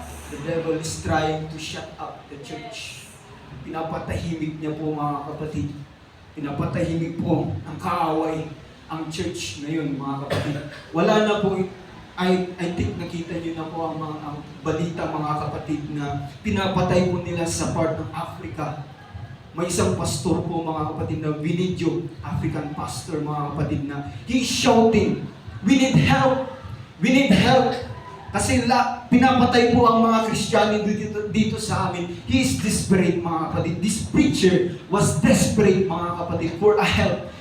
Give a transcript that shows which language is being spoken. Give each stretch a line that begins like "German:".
English: The devil is trying to shut up the church.
Filipino: Pinapatahimik niya po mga kapatid. Pinapatahimik po ang kaaway, ang church ngayon mga kapatid. Wala na po,
English: I think
Filipino: nakita niyo na po ang balita mga kapatid na pinapatay po nila sa part ng Africa. May isang pastor po mga kapatid na binidyo, African pastor mga kapatid, na
English: he's shouting, "We need help!
Filipino: We need help!" Kasi pinapatay po ang mga Kristiyano dito sa amin.
English: He is desperate
Filipino: mga kapatid.
English: This preacher was desperate
Filipino: mga kapatid
English: for a help.